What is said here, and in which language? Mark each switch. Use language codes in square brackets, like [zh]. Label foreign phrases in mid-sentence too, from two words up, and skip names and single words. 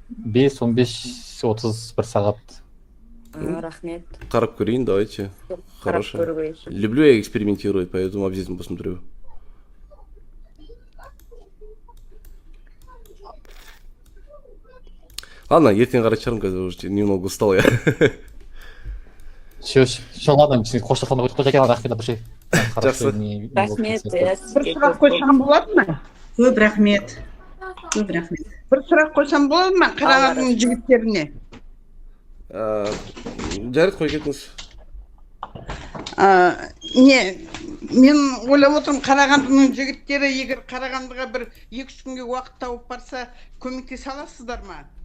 [kk] 5-15-30 бір сағат. Рахмет. Қарап көрейін, давайте. Қарап [ru] Хорошо. [kk] көруге. [ru] Люблю я экспериментировать, поэтому обязательно посмотрю. Ладно, [kk] ертең қарайтын шығармын, қазір [ru] уже немного устал я. Все, ладно, [kk] сен қоштасқанда Жакен рахмет апашай. Жақсы. Рахмет. Бір сұрақ қойсам болады ма? Көп рахмет. Көп рахмет. Бір сұрақ қойсам болады ма Қарағандының жігіттеріне? Жарайды, қой кетіңіз. Мен ойлап отырмын, Қарағандының жігіттері егер Қарағандыға бір 2-3 күнге уақыт тауып барса, көмектесе аласыздар ма?